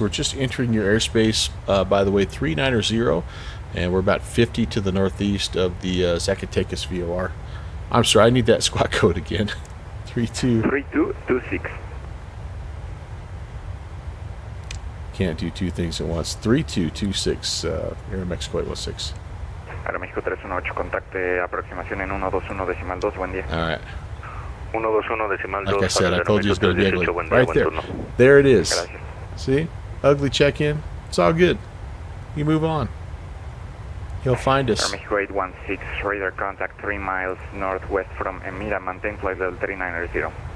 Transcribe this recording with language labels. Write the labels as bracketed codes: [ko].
[en] We're just entering your airspace, by the way, 390, and we're about 50 to the northeast of the Zacatecas VOR. I'm sorry, I need that squawk code again. 3226. Can't do two things at once. 3226, Air Mexico 816. [es] Aeroméxico 318, contacte aproximación en 121.2, buen día. [en] All right. 121.2. Like I said, I told you it was going to be ugly. Right there. There it is. [es] Gracias. [en] See? Ugly check-in. It's all good. You move on. He'll find us. Aeroméxico 816, radar contact 3 miles northwest from Emira, maintain flight level 390.